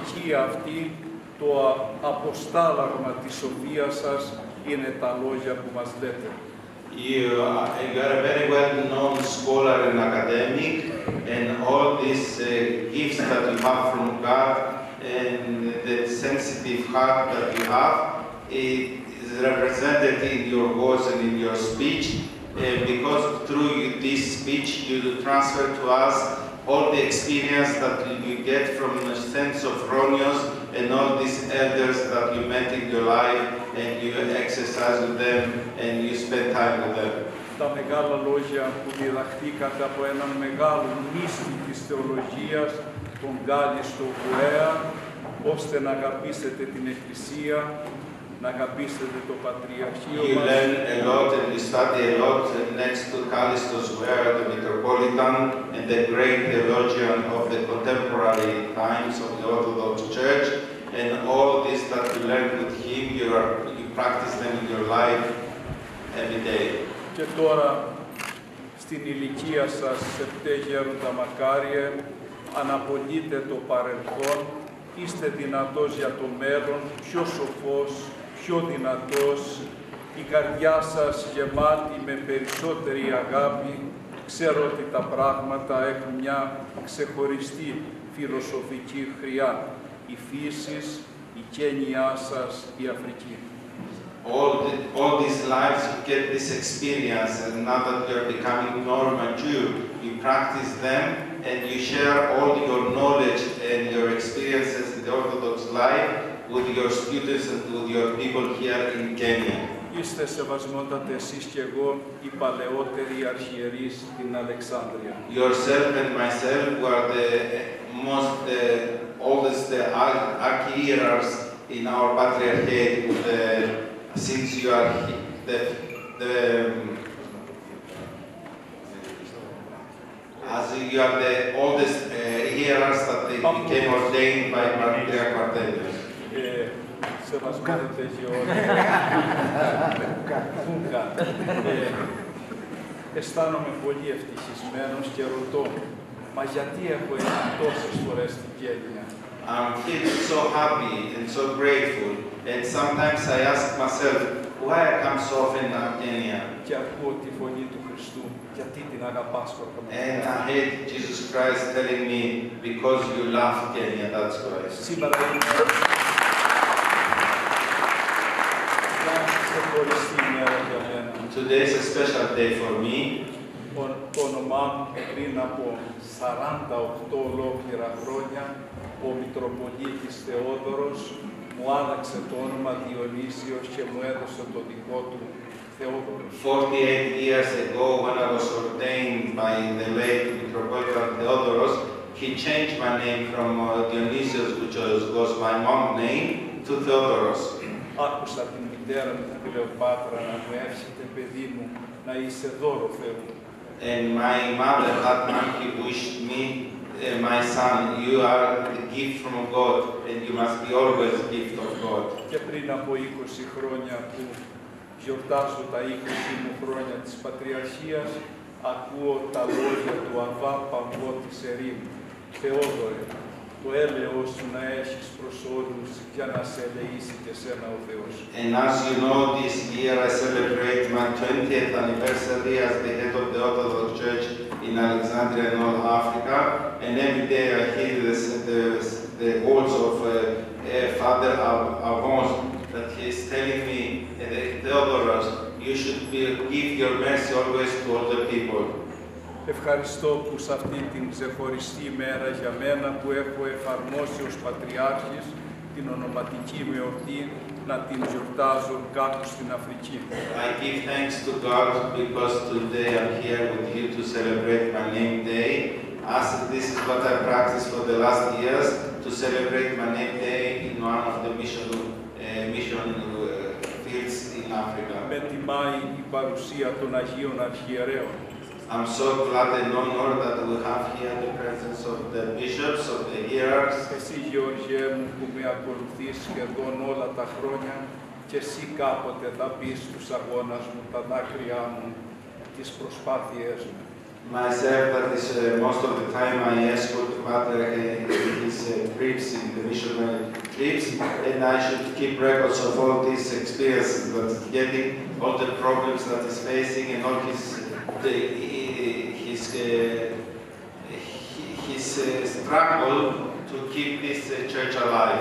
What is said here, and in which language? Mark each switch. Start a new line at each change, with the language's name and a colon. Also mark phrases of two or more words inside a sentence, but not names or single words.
Greek: ηλικία αυτή, το αποστάλαγμα της σοφίας σας είναι τα λόγια που μας λέτε.
English: You are a very well-known scholar and academic, and all these gifts that you have from God and the sensitive heart that you have, it is represented in your words and in your speech, because through this speech you transfer to us all the experience that you get from the Saint Sophronios and all these elders that you met in your life, and you exercise with them and you spend time with them.
Greek: Τα μεγάλα λόγια που διδαχτήκατε από έναν μεγάλο μύστη της θεολογίας, τον Κάλιστο Βουέα, ώστε να αγαπήσετε την Εκκλησία, να αγαπήσετε το Πατριαρχείο
English: You
Greek: μας.
English: learn a lot and you study a lot next to Callistus Ware, the Metropolitan and the great theologian of the contemporary times of the Orthodox Church, and all this that you learn with him, you practice them in your life every day.
Greek: Και τώρα, στην ηλικία σας, σεπτέ γέροντα μακάριε, αναπολύτε το παρελθόν, είστε δυνατός για το μέλλον, πιο σοφός, πιο δυνατός, η καρδιά σας γεμάτη με περισσότερη αγάπη. Ξέρω ότι τα πράγματα έχουν μια ξεχωριστή φιλοσοφική χρειά. Η φύση, η γένειά σας, η Αφρική.
English: All these lives you get this experience, and now that you are becoming more mature, you practice them and you share all your knowledge and your experiences in the Orthodox life with your students and with your people here in Kenya.
Greek: Είστε σεβασμότατε εσείς και εγώ οι παλαιότεροι αρχιερείς στην Αλεξάνδρεια.
English: Yourself and myself were the most oldest archhierarchs in our patriarchate, since you are as you are the oldest hierarchs that they became ordained by Patriarch Barthelemy.
Greek: Σεβασμότατε Γεώργη. Αισθάνομαι πολύ ευτυχισμένος και ρωτώ, μα γιατί έχω έρθει τόσες φορές στην Κένια?
English: I'm feeling so happy and so grateful, and sometimes I ask myself, why I come so often to Kenya?
Greek: Και ακούω τη φωνή του Χριστού, γιατί την αγαπάς
English: And I hear Jesus Christ telling me, because you love Kenya, that's why.
Greek: Σήμερα είναι ξεχωριστή ημέρα για μένα.
English: Today is a special day for me.
Greek: Το όνομά μου πριν από 48 ολόκληρα χρόνια, ο Μητροπολίτης Θεόδωρος μου άλλαξε το όνομα Διονύσιος και μου έδωσε το δικό του Θεόδωρος.
English: 48 years ago, when I was ordained by the late Metropolitan Theodoros, he changed my name from Dionysius, which was my mom's name, to Theodoros.
Greek: Άκουσα την μητέρα μου, την Κλεοπάτρα, να μου εύχεται, παιδί μου, να είσαι δώρο Θεού.
English: And my mother had he wished me, my son, you are the gift from God, and you must be always a gift of God.
Greek: Και πριν από 20 χρόνια που γιορτάζω τα 20 μου χρόνια της Πατριαρχίας, ακούω τα λόγια του Αβά Παμπό της Ερήμου. Θεόδωρε, το έλεος σου να έχεις προς όλους για να σε ελεήσει και σένα ο Θεός.
English: And as you know, this year I celebrate my 20th anniversary as the head of the Orthodox Church in Alexandria and all Africa, and every day I hear the words of Father Avons that he is telling me, Theodoros, you should give your mercy always to all the people.
Greek: Ευχαριστώ που σε αυτή την ξεχωριστή μέρα για μένα που έχω εφαρμόσει ως Πατριάρχης την ονοματική μου εορτή να την γιορτάζω κάπου στην Αφρική.
English: I give thanks to God because today I'm here with you to celebrate my name day, as this is what I practiced for the last years, to celebrate my name day in one of the mission fields in Africa.
Greek: Με τιμάει η παρουσία των Αγίων Αρχιερέων.
English: I'm so glad and honored that we have here the presence of the bishops, of the hierarchs.
Greek: Εσύ, Γεωργέ μου, που με ακολουθείς σχεδόν όλα τα χρόνια και εσύ κάποτε θα πεις στους αγώνας μου τα δάκρυά μου, τις προσπάθειές μου.
English: Myself, that is most of the time I escort the Pater in his trips, in the missionary trips, and I should keep records of all these experiences that he's getting, all the problems that he's facing, and all his struggle to keep this church alive.